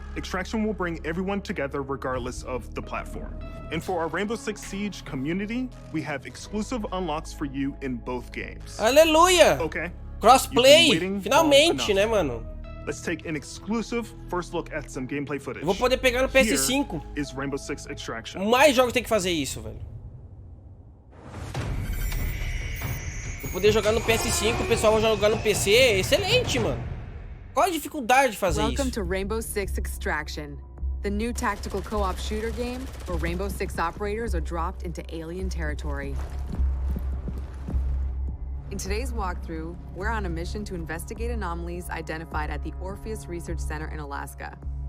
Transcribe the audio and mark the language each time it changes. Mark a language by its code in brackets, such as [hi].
[en] Extraction will bring everyone together regardless of the platform. And for our Rainbow Six Siege community, we have exclusive unlocks for you in both games. [pt] Aleluia! [en] Okay. [pt] Crossplay! Finalmente, né, mano? [en] let's take an exclusive first look at some gameplay footage. [pt] Eu vou poder pegar no PS5. [en] Here is Rainbow Six Extraction. [pt] Mais jogos tem que fazer isso, velho. Vou poder jogar no PS5, o pessoal vai jogar no PC. Excelente, mano. Qual a dificuldade de fazer [en] Welcome [pt] isso? [en] to Rainbow Six Extraction, the new tactical co-op shooter game where Rainbow Six operators are dropped into alien territory. In today's walkthrough, we're on a mission to investigate anomalies identified at the Orpheus Research Center in Alaska.